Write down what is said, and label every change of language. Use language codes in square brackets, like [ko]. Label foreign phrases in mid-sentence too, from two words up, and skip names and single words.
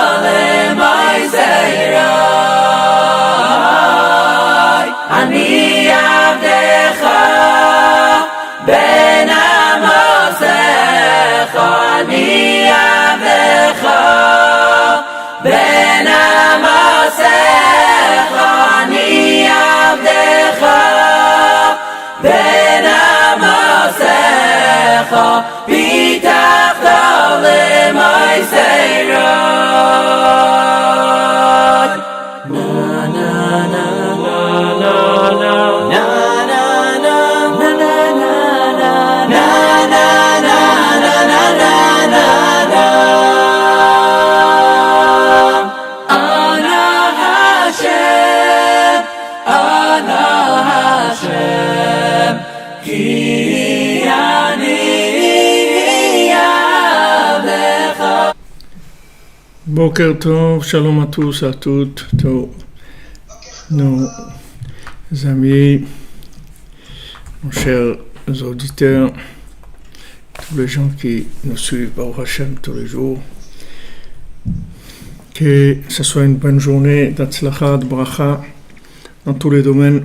[he] למוסרי, אני עבדך, בן אמתך, אני עבדך, בן אמתך, אני עבדך, בן אמתך, פתחת למוסרי. Na na na na na na na na na na na na na. אנא השם, אנא השם, כי אני ידך. בוקר טוב, [fr] Shalom à tous, à toutes, tous nos amis, nos chers auditeurs, tous les gens qui nous suivent [he] ברוך השם [fr] tous les jours. Que ce soit une bonne journée d'Atzlacha, de Bracha, dans tous les domaines.